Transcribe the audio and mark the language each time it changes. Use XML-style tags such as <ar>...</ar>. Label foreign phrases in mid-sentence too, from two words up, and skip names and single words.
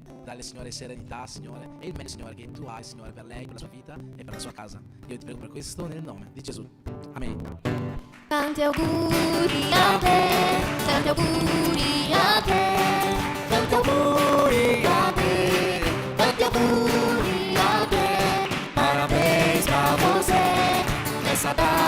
<it>Dalle, Signore, serenità, Signore, e il meglio, Signore, che tu hai, Signore, per lei, per la sua vita e per la sua casa. Io ti prego per questo nel nome di Gesù. Amen. Tanti auguri a te, tanti auguri a te, tanti auguri a te, tanti auguri a te.</it> <pt>Parabéns pra você nessa data.</pt>